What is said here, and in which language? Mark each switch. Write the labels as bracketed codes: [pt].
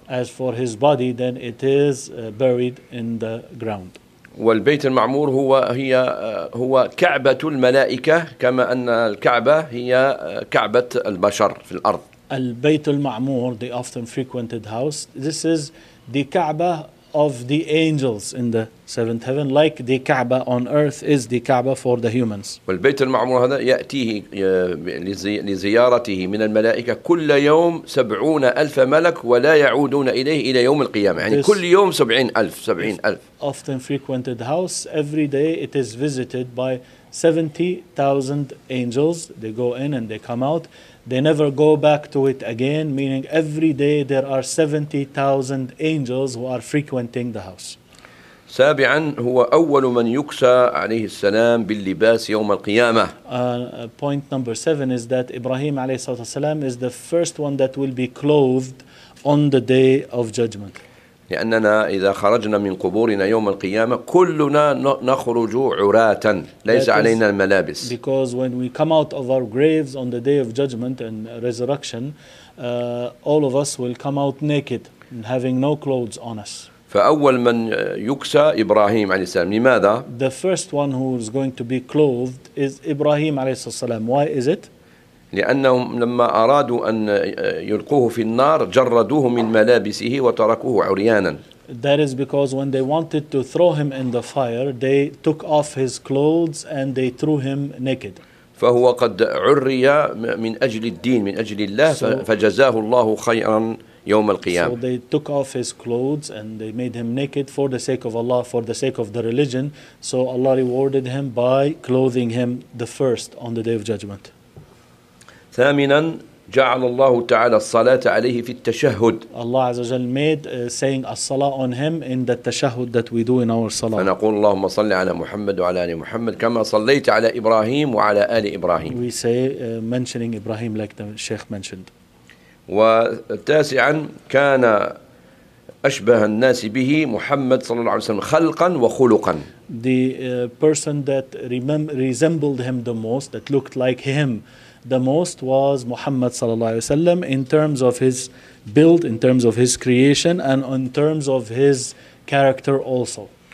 [en] As for his body, then it is buried in the ground. [ar] والبيت المعمور هو كعبة الملائكة, كما أن الكعبة هي كعبة البشر في الأرض. البيت المعمور, [en] the often frequented house, this is the كعبة of the angels in the seventh heaven, like the كعبة on earth is the كعبة for the humans. [ar] والبيت المعمور هذا يأتيه لزيارته من الملائكة كل يوم 70,000 ملك ولا يعودون إليه إلى يوم القيامة. يعني كل يوم 70,000. [en] Often frequented house, every day it is visited by 70,000 angels. They go in and they come out. They never go back to it again, meaning every day there are 70,000 angels who are frequenting the house. [ar] سابعا هو أول من يكسى عليه السلام باللباس يوم القيامة. [en] Point number seven is that Ibrahim [ar] عليه الصلاة والسلام [en] is the first one that will be clothed on the day of judgment. [ar] لأننا إذا خرجنا من قبورنا يوم القيامة كلنا نخرج عراة, ليس علينا الملابس. [en] Because when we come out of our graves on the day of judgment and resurrection, all of us will come out naked and having no clothes on us. [ar] فأول من يكسى إبراهيم عليه السلام. لماذا؟ [en] The first one who is going to be clothed is Ibrahim [ar] عليه السلام. [en] Why is it? [ar] لأنهم لما أرادوا أن يلقوه في النار جردوه من ملابسه وتركوه عريانا. [en] That is because when they wanted to throw him in the fire, they took off his clothes and they threw him naked. [ar] فهو قد عري من أجل الدين, من أجل الله, فجزاه الله خيرا يوم القيامة. [en] So they took off his clothes and they made him naked for the sake of Allah, for the sake of the religion. So Allah rewarded him by clothing him the first on the day of judgment. [ar] ثامنا جعل الله تعالى الصلاة عليه في التشهد. [en] Allah [ar] عز وجل [en] made saying الصلاة on him in the تشهد that we do in our صلاة. [ar] فنقول اللهم صل على محمد وعلى آل محمد كما صليت على إبراهيم وعلى آل إبراهيم. [en] We say mentioning Ibrahim like the Sheikh mentioned. [ar] وتاسعا كان أشبه الناس به محمد صلى الله عليه وسلم خلقا وخلقا. [en] The person that resembled him the most, that looked like him the most, was Muhammad [ar] sallallahu alayhi wa sallam [en] in terms of his build, in terms of his creation, and in terms of his character also.